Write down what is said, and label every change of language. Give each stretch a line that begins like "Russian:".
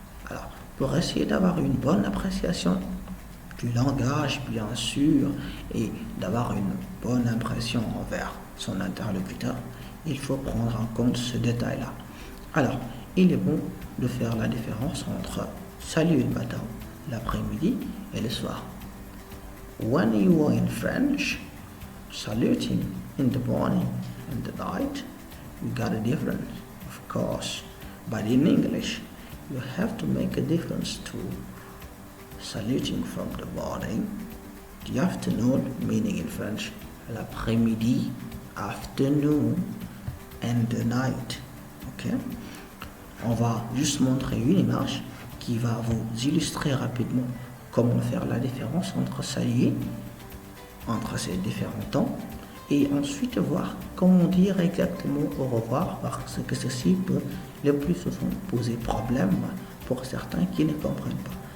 French: Alors, pour essayer d'avoir une bonne appréciation du langage, bien sûr, et d'avoir une bonne impression envers son interlocuteur, il faut prendre en compte ce détail-là. Alors, il est bon de faire la différence entre salut le matin, l'après-midi et le soir.
English: When you are in French, saluting in the morning and the night, you got a difference, of course. But in English, you have to make a difference to saluting from the morning, the afternoon, meaning in French, l'après-midi, afternoon, and the night. Okay?
French: On va juste montrer une image qui va vous illustrer rapidement comment faire la différence entre saluer, entre ces différents temps, et ensuite voir comment dire exactement au revoir, parce que ceci peut le plus souvent poser problème pour certains qui ne comprennent pas.